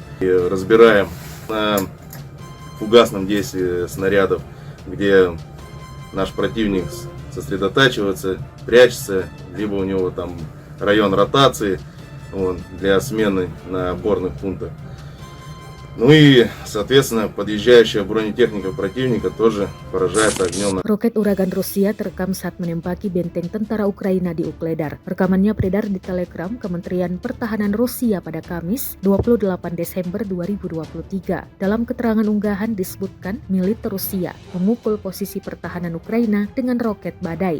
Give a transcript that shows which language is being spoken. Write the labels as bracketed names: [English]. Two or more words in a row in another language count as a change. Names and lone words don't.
[Russian] И разбираем на фугасном действии снарядов, где наш противник сосредотачивается, прячется, либо у него там район ротации для смены на опорных пунктах. Ну и, соответственно, подъезжающая бронетехника противника тоже поражается огнем. [Indonesian] Roket uragan Rusia terekam saat menembaki benteng tentara Ukraina di Ukledar. Rekamannya beredar di Telegram Kementerian Pertahanan Rusia pada Kamis 28 Desember 2023. Dalam keterangan unggahan disebutkan militer Rusia memukul posisi pertahanan Ukraina dengan roket badai.